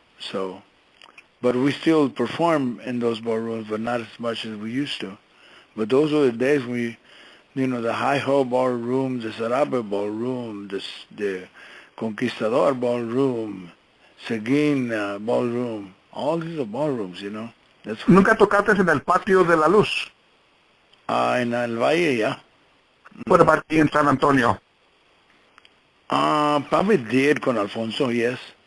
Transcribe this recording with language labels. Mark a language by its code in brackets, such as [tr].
[en] So, but we still perform in those ballrooms, but not as much as we used to. But those were the days when the Hi-Ho ballroom, the Sarape ballroom, the Conquistador ballroom, Seguin ballroom. All these are ballrooms, That's [es] ¿Nunca tocaste en el Patio de la Luz? [en] In El Valle, yeah. What about in San Antonio? Probably did [es] con Alfonso, [en] yes.